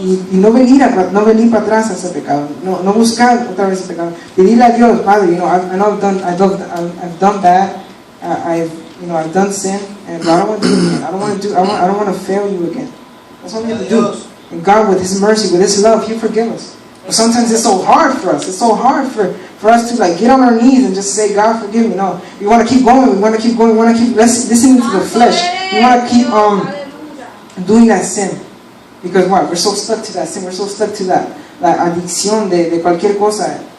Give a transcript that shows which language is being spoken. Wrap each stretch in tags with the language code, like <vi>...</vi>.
<es>Y no venir para atrás a ese pecado, no buscar otra vez ese pecado. Pedirle a Dios, Padre,</es> <en>I know I've done bad, I've done sin, and I don't want to do it again. I don't want to fail you again. That's all we have to do. And God, with His mercy, with His love, He'll forgive us. But sometimes it's so hard for us. It's so hard for us to get on our knees and just say, God, forgive me. No, we want to keep going. We want to keep going. We want to keep listening to the flesh. We want to keep doing that sin. Because what? We're so stuck to that sin. We're so stuck to</en> <es>la adicción de cualquier cosa.</es>